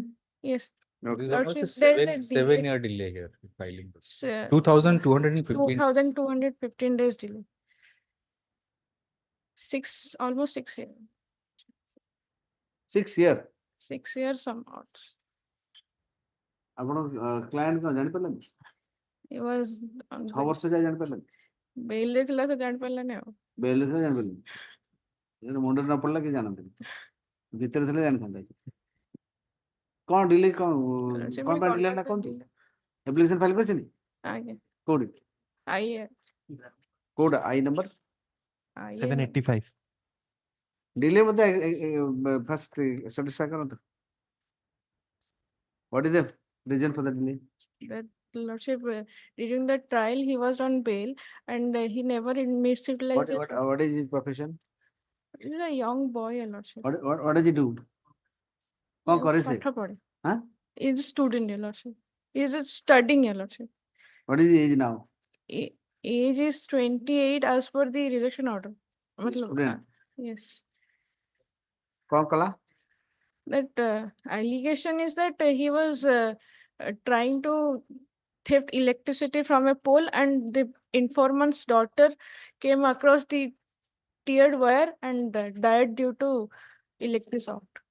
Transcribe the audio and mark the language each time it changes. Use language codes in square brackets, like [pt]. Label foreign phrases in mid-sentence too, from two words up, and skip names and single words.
[en] Yes. Okay. Lordship, Almost there is a 7-year delay here filing. delay. 2,215. 2,215 days delay. Almost 6 years. 6 year. 6 years some odds. [or] ଆପଣ କ୍ଲାଏଣ୍ଟ କଣ ଜାଣିପାରିଲେନି? [en] It was on [or] 6 ବର୍ଷ ଯାଏ ଜାଣିପାରିଲେନି? bail ରେ ଥିଲା ତ ଜାଣିପାରିଲାନି ଆଉ। ବେଲ୍ ରେ ଜାଣିପାରିଲେନି? ଯେତେବେଳେ ମୁଣ୍ଡରେ ନ ପଡିଲା କି ଜାଣନ୍ତିନି? ଭିତରେ ଥିଲେ ଜାଣିଥାନ୍ତେ। କଣ ଡିଲେ କଣ ପାଇଁ ଡିଲେ ହେଲା କୁହନ୍ତୁ? ଆପ୍ଲିକେସନ ଫାଇଲ କରିଛନ୍ତି? ଆଜ୍ଞା। କୋଉଠି? IA କୋଉଟା ଆଇ ନମ୍ବର? 785 ଡିଲେ ମତେ [en] first satisfy [or] କରନ୍ତୁ। [en] What is the reason for the delay? That Lordship, during the trial he was on bail and he never admits utilized it. What is his profession? He's a young boy, Lordship. What does he do? [or] କଣ କରେ ସେ? ପାଠ ପଢେ। [en] Huh? He's a student, Your Lordship. He's studying, Your Lordship. What is the age now? Age is 28 as per the rejection order. Student. Yes. [or] କଣ କଲା? [en] That allegation is that he was trying to theft electricity from a pole, and the informant's daughter came across the tiered wire and died due to electric shock.